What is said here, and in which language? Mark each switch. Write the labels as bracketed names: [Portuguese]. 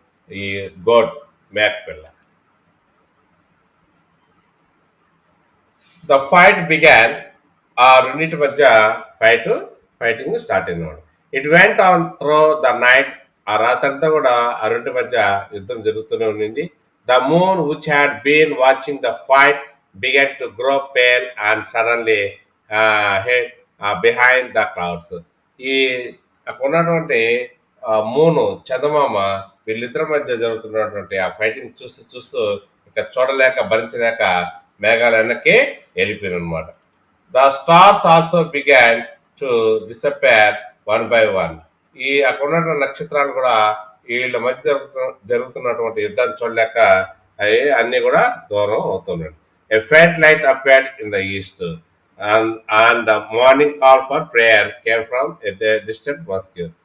[Telugu] ఈ gourd make పిల్ల. [English] The fight began. [Telugu] ఆ రెండింటి మధ్య ఫైటింగ్ స్టార్ట్ అయిందన్నమాట. [English] It went on through the night. [Telugu] ఆ రాత్రంతా కూడా ఆ రెండింటి మధ్య యుద్ధం జరుగుతూనే ఉండింది. [English] The moon which had been watching the fight began to grow pale and suddenly hid behind the clouds. [Telugu] ఈ అక్కడ ఉన్నటువంటి మూను చందమామ వీళ్ళిద్దరి మధ్య జరుగుతున్నటువంటి ఆ ఫైటింగ్ చూస్తూ ఇక చూడలేక భరించలేక మేఘాల వెనక్కి వెళ్ళిపోయిన అనమాట. [English] The stars also began to disappear one by one. [Telugu] ఈ అక్కడ ఉన్నటువంటి నక్షత్రాలు కూడా వీళ్ళ మధ్య జరుగుతున్నటువంటి యుద్ధాన్ని చూడలేక అవి అన్ని కూడా దూరం అవుతున్నాయి. [English] A faint light appeared in the east, and the morning call for prayer came from a distant mosque.